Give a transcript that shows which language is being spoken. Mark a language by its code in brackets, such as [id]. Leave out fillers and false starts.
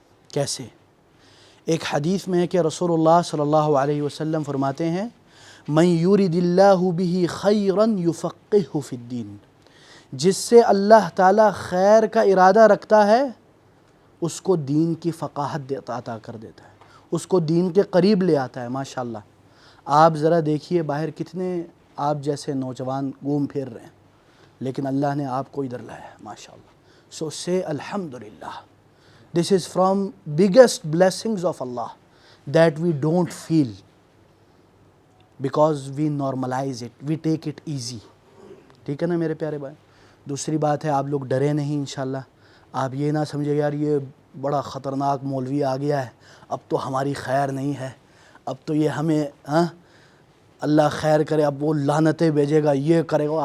[ur] کیسے؟ ایک حدیث میں ہے کہ رسول اللہ صلی اللہ علیہ وسلم فرماتے ہیں [ar] من یورد اللہ بہ خیرا یفقہہ فی الدین، [ur] جس سے اللہ تعالیٰ خیر کا ارادہ رکھتا ہے اس کو دین کی فقاہت عطا کر دیتا ہے، اس کو دین کے قریب لے آتا ہے. ماشاءاللہ آپ ذرا دیکھیے باہر کتنے آپ جیسے نوجوان گھوم پھر رہے ہیں، لیکن اللہ نے آپ کو ادھر لایا ہے. [en] ماشاءاللہ. So say Alhamdulillah. This is from biggest blessings of Allah that we don't feel because we normalize it, we take it easy. [ur] ٹھیک ہے نا میرے پیارے بھائی؟ دوسری بات ہے، آپ لوگ ڈرے نہیں انشاءاللہ. آپ یہ نہ سمجھے یار یہ بڑا خطرناک مولوی آ گیا ہے، اب تو ہماری خیر نہیں ہے، اب تو یہ ہمیں اللہ خیر کرے، اب وہ لعنتیں بھیجے گا، یہ کرے گا.